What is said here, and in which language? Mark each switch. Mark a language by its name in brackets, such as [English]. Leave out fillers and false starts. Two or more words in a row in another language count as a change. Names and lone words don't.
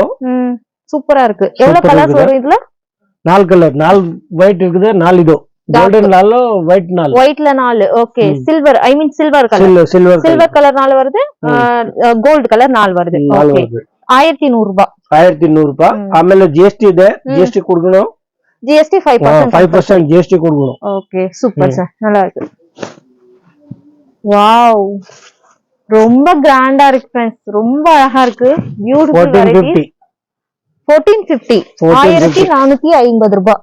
[Tamil] சூப்பரா இருக்கு. எவ்வளவு கலர்ஸ் வரும் இதுல? 4 கலர். 4 ஒயிட் இருக்குது, 4 இது. கோல்டன் 4, ஒயிட் 4. ஒயிட்ல 4. ஓகே. சில்வர், [English] I mean [Tamil] சில்வர் கலர். சில்வர் கலர் 4 வருது. கோல்ட் கலர் 4 வருது. ஓகே. 1100 ரூபாய். 1100 ரூபாய். [Kannada] ಆಮೇಲೆ GST ಇದೆ. [Tamil] GST கொடுக்கணும். GST 5% GST கொடுக்கணும். ஓகே. சூப்பர் சார். நல்லா இருக்கு. வாவ், ரொம்ப கிராண்டா இருக்கு फ्रेंड्स. ரொம்ப அழகா இருக்கு. [English] beautiful variety. [Tamil] 1450. 1450 ரூபாய்.